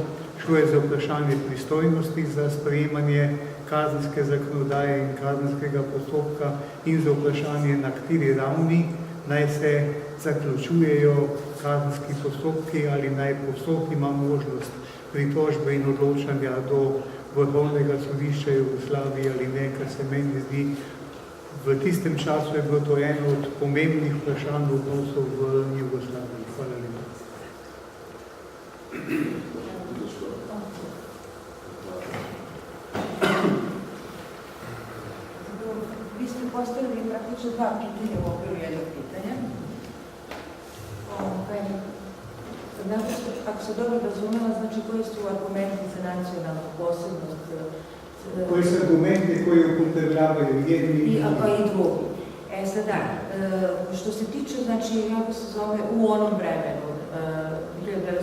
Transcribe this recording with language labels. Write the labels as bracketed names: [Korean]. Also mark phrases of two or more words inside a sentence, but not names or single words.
[Slovenian] Šlo je za vprašanje pristojnosti za sprejemanje kazenske zakonodaje in kazenskega postopka in za vprašanje, na kateri ravni naj se zaključujejo kazenski postopki ali naj postopki ima možnost pritožbe in odločanja do Vrhovnega sodišča Jugoslavije ali ne, kar se meni zdi, v tistem času je bilo to eno od pomembnih vprašanj odnosov v Jugoslaviji. Hvala lepa. [Serbian] Vi ste postavili praktično 2 pitanja u okviru jednog pitanja. Ako se dobro razumela, znači koji su argumenti za nacionalnu posebnost? Koji su argumenti koji upotrebljavaju jedni i drugi? Sada, što se tiče, znači, kako se zove, u onom vremenu, 1945.